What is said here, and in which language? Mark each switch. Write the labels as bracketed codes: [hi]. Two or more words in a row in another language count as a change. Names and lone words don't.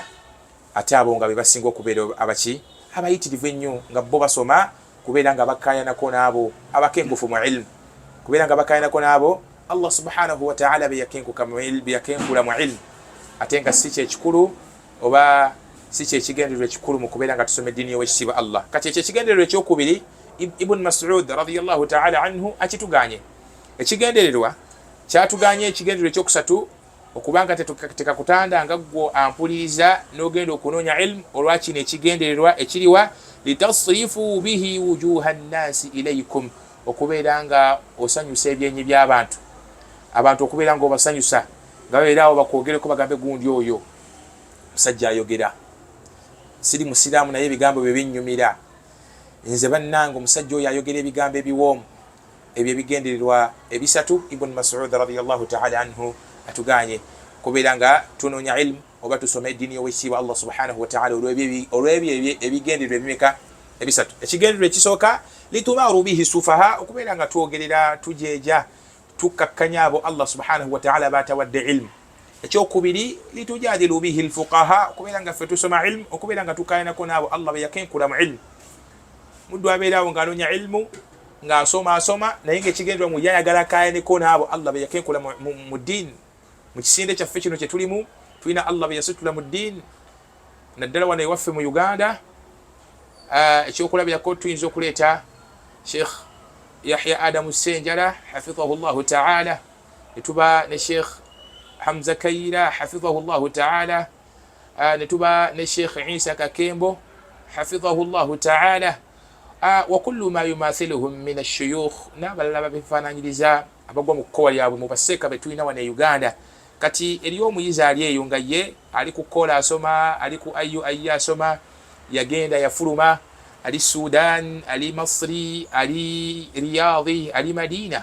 [lg] Ate abo nga be basinga okubeera abayitirivu ennyo, nga bo basoma kubeera nga bakayanako n'abo abakengufu mu ilmu, kubeera nga bakayanako n'abo [ar] الله سبحانه وتعالى [lg] beyakenkula mu ilmu. Ate nga si kyekikulu oba si kyekigendererwa ekikulu mu kubeera nga tusoma eddiini y'owekitiibwa Allah. Kati ekyo ekigendererwa ekyokubiri Ibn Mas'ud [ar] رضي الله تعالى عنه [lg] akituganye. Ekigendererwa kyatuganye ekigendererwa ekyokusatu, okubanga tekakutanda nga gwo ampuliriza n'ogenda okunoonya ilmu, olwakino ekigendererwa ekiriwa [ar] لتصرفوا به وجوه الناس إليكم, [lg] okubeera nga osanyusa ebyenyi by'abantu, abantu okubeera nga obasanyusa, nga beeraawo bakwogereko bagambe gundi oyo musajja ayogera, siri musiraamu naye ebigambo bye binnyumira, nze bannange omusajja oyo ayogera ebigambo ebiwoomu. Ebyo ebigendererwa ebisatu Ibn Mas'ud [ar] رضي الله تعالى عنه [lg] atuganye kubeera nga tunoonya ilmu oba tusome eddiini y'owekitiibwa [ar] الله سبحانه وتعالى [lg] olw'ebyo ebigendererwa ebimeka ebisatu. Ekigendererwa ekisooka [ar] لتماروا به السفهاء, [lg] okubeera nga twogerera tujeeja tukkakkanya abo [ar] الله سبحانه وتعالى [lg] batawadde ilmu. Ekyokubiri [ar] لتجادلوا به الفقهاء, [lg] okubeera nga ffe tusoma ilmu, okubeera nga tukayanako n'abo Allah be yakenkula mu ilmu. Muddu abeeraawo ng'anoonya ilmu nga asoma naye ng'ekigendererwa mu yayagala akayaneko n'abo Allah be yakenkula mu ddiini. Mu kisinde kyaffe kino kye tulimu tulina Allah be yasitula mu ddiini, naddala wano ewaffe mu Uganda. Ekyokulabirako tuyinza okuleeta Sheikh Yahya Adamu Ssenjala [ar] حفظه الله تعالى, [lg] ne tuba ne Sheikh Hamza Kaira [ar] حفظه الله تعالى, [lg] ne tuba ne Sheikh Isa Kakembo [ar] حفظه الله تعالى, وكل ما يماثلهم من الشيوخ, [lg] n'abalala babifaananyiriza abagwa mu kkowa lyabwe mu baseeka be tulina wano e Uganda. Kati eriyo omuyizi ali eyo nga ye ali ku kkola asoma, ali ku ayu asoma, yagenda yafuluma, ali Sudan, ali Masri, ali Riyadhi, ali Madina.